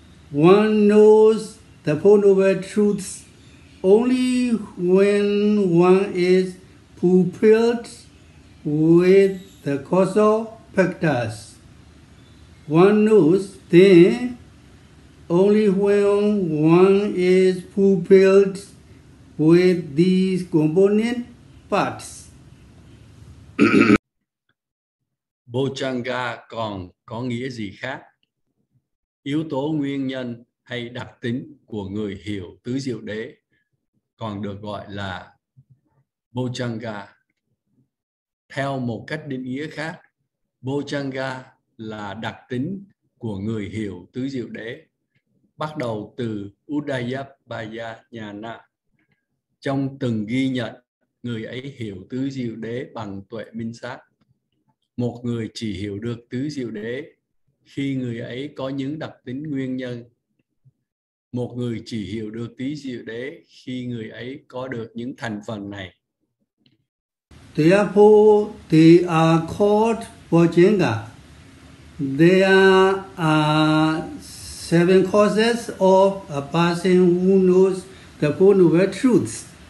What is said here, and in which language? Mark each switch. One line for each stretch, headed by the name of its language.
English: One knows the Four Noble Truths only when one is fulfilled with the causal factors. One knows then only when one is fulfilled with these component parts.
Vietnamese: Bojjhanga còn có nghĩa gì khác? Yếu tố nguyên nhân hay đặc tính của người hiểu tứ diệu đế còn được gọi là Bojjhanga. Theo một cách định nghĩa khác, Bojjhanga là đặc tính của người hiểu tứ diệu đế, bắt đầu từ Udayabhaya Jnana. Trong từng ghi nhận, người ấy hiểu tứ diệu đế bằng tuệ minh sát. Một người chỉ hiểu được tứ diệu đế khi người ấy có những đặc tính nguyên nhân. Một người chỉ hiểu được tứ diệu đế khi người ấy có được những thành phần này.
English: Therefore, they are called Bojjhanga. There are 7 causes of a person who knows the Four Noble Truths.